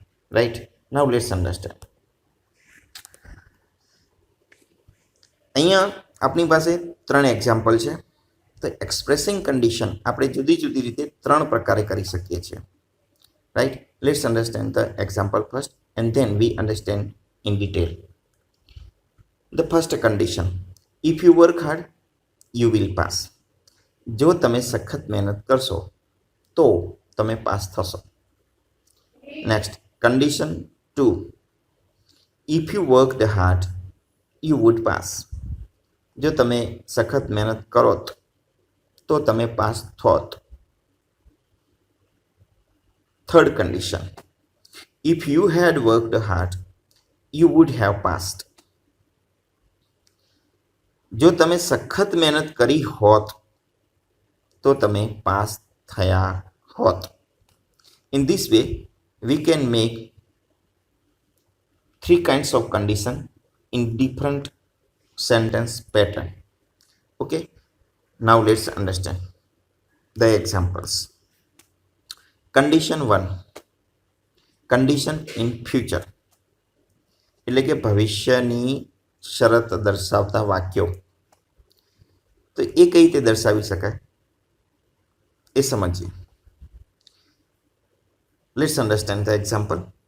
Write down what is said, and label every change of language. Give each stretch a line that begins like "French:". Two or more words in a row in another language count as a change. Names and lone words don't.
English: Right. Now let's understand.
Gujarati: અહીંયા આપણી પાસે 3 એક્ઝામ્પલ છે. તો
English: expressing condition
Gujarati: આપણે જુદી જુદી રીતે 3 પ્રકારે કરી શકીએ છીએ.
English: Right. Let's understand the example first and then we understand in detail. The first condition, if you work hard, you will pass.
Gujarati: જો તમે સખત મહેનત કરશો તો તમે પાસ થશો. નેક્સ્ટ,
English: condition 2, if you worked hard, you would pass.
Gujarati: જો તમે સખત મહેનત કરોત તો તમે પાસ થોત.
English: થર્ડ condition, if you had worked hard, you would have passed.
Gujarati: જો તમે સખત મહેનત કરી હોત તો તમે પાસ થયા હોત.
English: In this way, we can make 3 kinds of condition in different sentence pattern. Okay. Now let's understand the examples. Condition 1, condition in future
Gujarati: એટલે કે ભવિષ્યની શરત દર્શાવતા વાક્યો. તો એ કઈ રીતે દર્શાવી શકાય એ સમજીએ.
English: Let's understand the example.